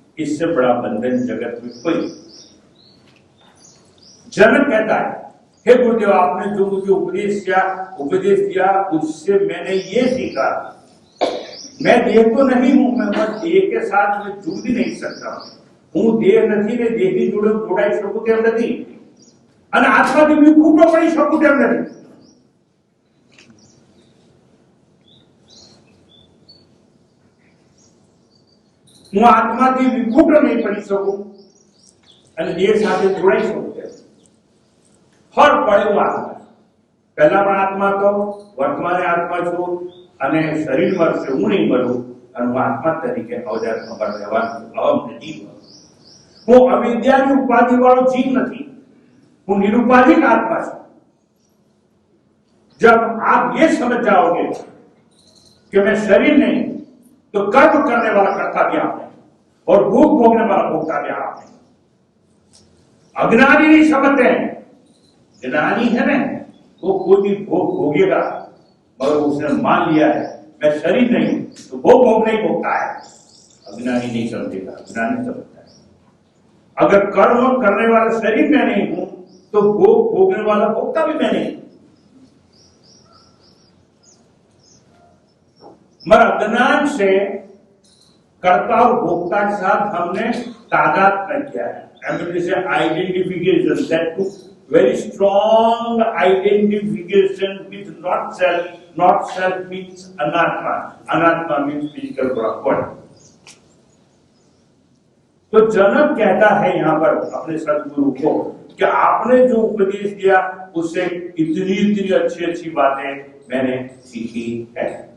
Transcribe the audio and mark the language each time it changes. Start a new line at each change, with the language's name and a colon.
Hindi: इससे बड़ा बंधन जगत में कोई. जनक कहता है, हे गुरुदेव आपने जो मुझे उपदेश दिया उससे मैंने ये सीखा, मैं देह तो नहीं हूं, मैं देह के साथ मैं जुड़ भी नहीं सकता हूं. देह नहीं
Gujarati: ने देहની જોડે જોડાઈ શકું તેમ નથી અને આત્માથી વિખૂટો પડી શકું તેમ નથી. હું આત્માથી વિખૂટો નહીં પડી શકું અને દેહ સાથે જોડાઈ શકું. હર પળે હું આત્મા, પહેલા પણ આત્મા હતો, વર્તમાને આત્મા છું અને શરીર મરશે, હું નહીં મરું અને હું આત્મા તરીકે અવજારમાં રહેવાનું અહમ નથી. હું અવિદ્યાની ઉપાધિ વાળો જીવ નથી, હું निरुपाधिक आत्मा છું.
Hindi: जब आप ये समझ जाओगे कि मैं शरीर नहीं तो कर्म करने वाला कर्ता भी आप नहीं और भोग भोगने वाला भोगता भी आप नहीं. अज्ञानी नहीं समझते हैं, ज्ञानी है ना वो कोई भी भोग भोगेगा मगर उसने मान लिया है मैं शरीर नहीं तो भोग भोग नहीं भोगता है. अज्ञानी नहीं समझेगा, ज्ञानी समझता है. अगर कर्म करने वाला शरीर में नहीं हूं तो भोग भोगने वाला भोगता भी मैं नहीं. मगर अज्ञान से कर्ता और भोक्ता के साथ हमने तादात्म्य किया है.
English: Identification, that too very strong identification with not self means anatma means physical body.
Hindi: तो जनक कहता है यहाँ पर अपने सदगुरु को कि आपने जो उपदेश दिया उससे इतनी अच्छी बातें मैंने सीखी है.